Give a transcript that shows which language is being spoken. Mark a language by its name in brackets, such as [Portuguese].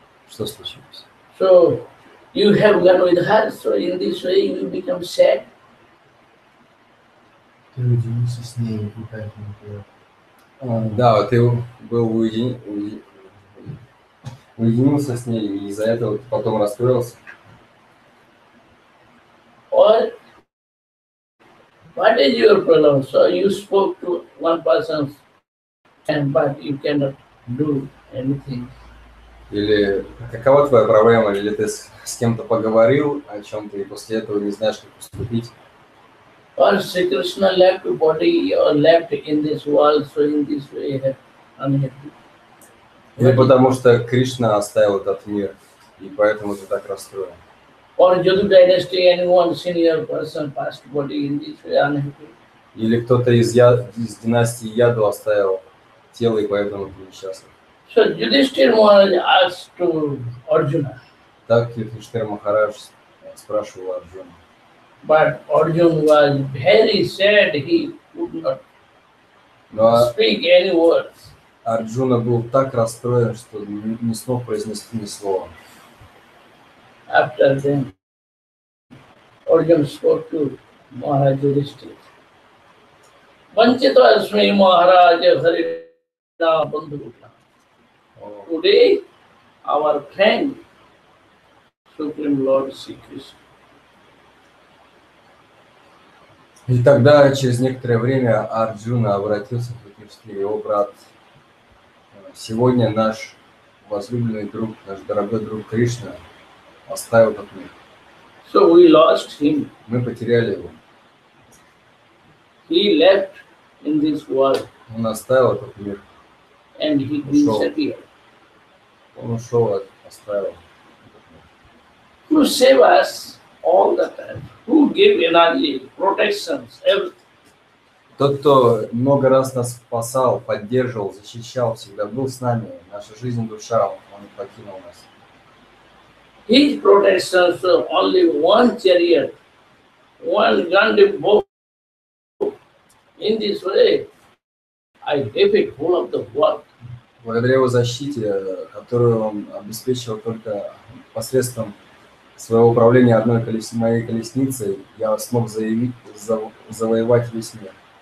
[Russian] Что случилось? [English] So you have gone with her, so in this way you become sad. [Russian] Ты уединился с ней, и поэтому ты... Да, ты был уединился с ней, и из-за этого ты потом расстроился. [English] Or what is your problem? So you spoke to one person, but you cannot do anything. [Russian] Или какова твоя проблема? Или ты с кем-то поговорил о чем-то, и после этого не знаешь, как поступить? [English] Or Sri Krishna left body or left in this world, so in this way you have unhappy. [Russian] Или потому что Кришна оставил этот мир, и поэтому ты так расстроен. [English] Or Yadu dynasty, anyone senior person passed body in this way unhappy. [Russian] Или кто-то из династии Яду оставил тело, и поэтому ты несчастлив. [English] So Yudhishthira Maharaj asked to Arjuna, [Russian] Так Юдхиштир Махарадж спрашивал Арджуна. [English] but Arjuna was very sad, he could not [Russian] Но [English] speak any words. [Russian] Арджуна был так расстроен, что не смог произнести ни слова. [English] After then, Arjuna spoke to Maharaj Yudhishthira. [Sanskrit] Vanchito asmi Maharaj Harina Bandhu. [English] Today, our friend, Supreme Lord Sri Krishna. [Russian] И тогда, через некоторое время, Арджуна обратился к Юдхиштире: его брат, сегодня наш возлюбленный друг, наш дорогой друг Кришна оставил этот мир. [English] So we lost him. [Russian] Мы потеряли его. [English] He left in this world [Russian] Он оставил этот мир. [English] and he [Russian] Ушел. [English] disappeared. [Russian] Он ушел, оставил этот мир. [English] Who save us all the time, who give energy, protections, everything. [Russian] Тот, кто много раз нас спасал, поддерживал, защищал, всегда был с нами, наша жизнь, душа, он он покинул нас. [English] His protections, only one chariot, one Gandhi boat. In this way, I defeat full of the world. [Russian] Благодаря его защите, которую он обеспечил только посредством своего управления одной моей колесницей, я смог завоевать весь мир.